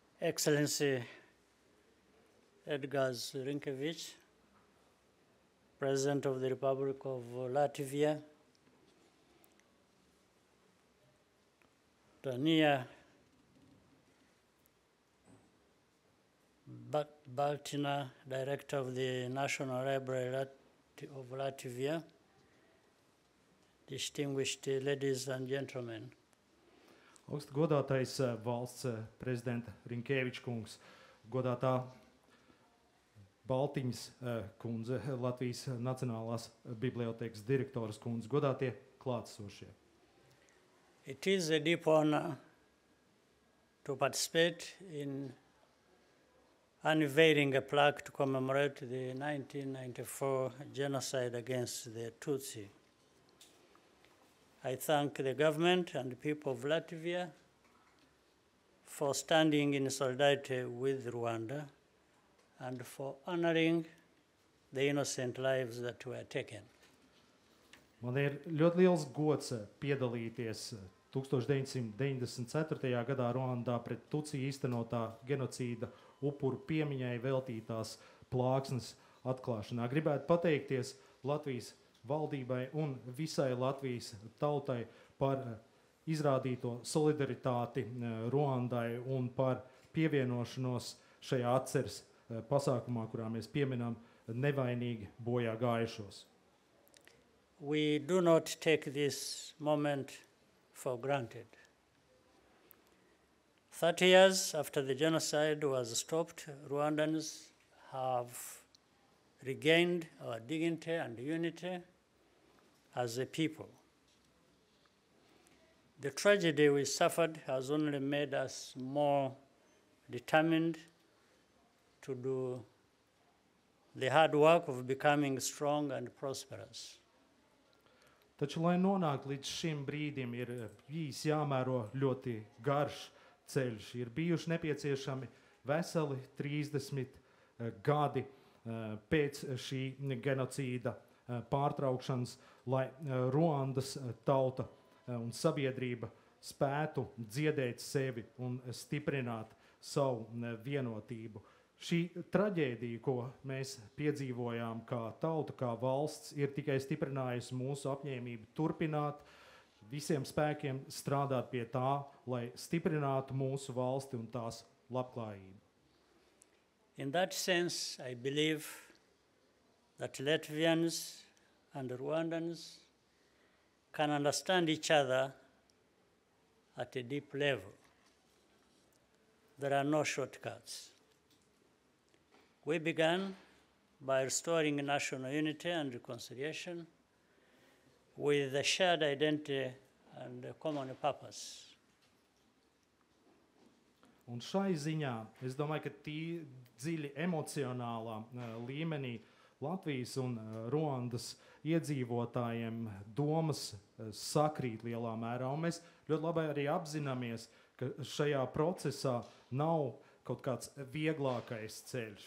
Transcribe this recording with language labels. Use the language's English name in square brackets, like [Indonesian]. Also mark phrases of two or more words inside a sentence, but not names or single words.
[English] Excellency Edgars Rinkēvičs, President of the Republic of Latvia, Tania Baltina, Director of the National Library of Latvia, distinguished ladies and gentlemen. [Latvian] Augstu godātais valsts prezidenta Rinkēviča kungs, godātā Baltiņas kundze, Latvijas Nacionālās bibliotēkas direktoras kundze, godātie klātesošie. [English] It is a deep honor to participate in unveiling a plaque to commemorate the 1994 genocide against the Tutsi. I thank the government and the people of Latvia for standing in solidarity with Rwanda and for honoring the innocent lives that were taken. [Latvian] Man ir ļoti liels gods piedalīties 1994. Gadā Ruandā pret Tutsi īstenotā genocīda upuru piemiņai veltītās plāksnes atklāšanā. Gribētu pateikties Latvijas valdībai un visai Latvijas tautai par izrādīto solidaritāti Ruandai un par pievienošanos šajā atceres pasākumā, kurā mēs pieminam nevainīgi bojā gājušos. [English] We do not take this moment for granted. 30 years after the genocide was stopped, Rwandans have regained our dignity and unity as a people. The tragedy we suffered has only made us more determined to do the hard work of becoming strong and prosperous. [Latvian] Taču, lai nonāktu līdz šim brīdim, ir bijis jāmēro ļoti garš ceļš. Ir bijuši nepieciešami veseli 30 gadi pēc šī genocīda pārtraukšanas, lai Ruandas tauta un sabiedrība spētu dziedēt sevi un stiprināt savu vienotību. Šī traģēdija, ko mēs piedzīvojām kā tauta, kā valsts, ir tikai stiprinājusi mūsu apņēmību turpināt, visiem spēkiem strādāt pie tā, lai stiprinātu mūsu valsti un tās labklājību. [English] In that sense, I believe that Latvians and Rwandans can understand each other at a deep level. There are no shortcuts. We began by restoring national unity and reconciliation with a shared identity and a common purpose. [Latvian] Un šai ziņā, es domāju, ka dziļi emocionālā līmenī Latvijas un Ruandas iedzīvotājiem domas sakrīt lielā mērā. Un mēs ļoti labi arī apzināmies, ka šajā procesā nav kaut kāds vieglākais ceļš.